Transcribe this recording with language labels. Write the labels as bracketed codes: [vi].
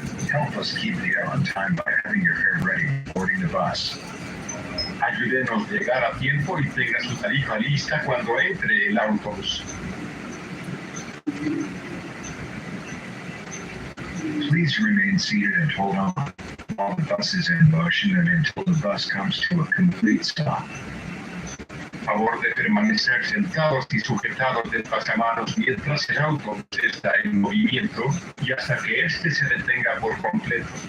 [en] Help us keep there on time by having your hair ready boarding the bus. [es] Ayúdenos a llegar a tiempo y tenga su tarifa lista cuando entre el autobús. [en] Please remain seated and hold on while the bus is in motion and until the bus comes to a complete stop. [es] Favor de permanecer sentados y sujetados del pasamanos mientras el autobús está en movimiento y hasta que éste se detenga por completo.